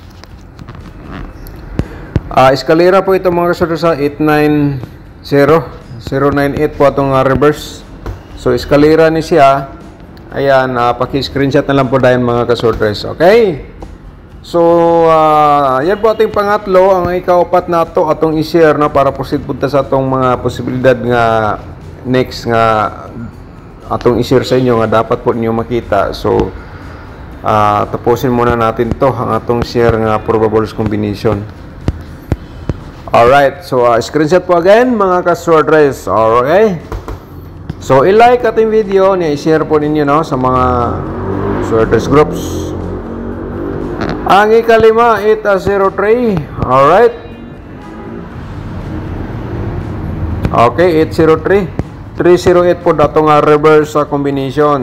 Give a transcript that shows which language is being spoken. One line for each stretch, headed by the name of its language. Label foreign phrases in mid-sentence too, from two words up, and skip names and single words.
Cebuano: Escalera po ito mga kasordres sa 890 098 po atong reverse. So escalera ni siya.
Filipino: Ayan, paki-screenshot na lang po dahil mga kasortres. Okay? So, yan po ating pangatlo.
Cebuano: Ang ikaapat na ito atong i-share, no, para proceed punta sa atong mga posibilidad nga next nga atong i-share sa inyo nga dapat po ninyo makita.
Filipino: So, tapusin muna natin to
Cebuano: ang atong share nga probables combination.
Filipino: Alright, so screenshot po again mga kasortres. Okay? So, i-like ating video, i-share po ninyo, no, sa mga sorters groups. Ang ikalima, 803. Alright. Okay, 803.
Cebuano: 308 po datong reverse combination.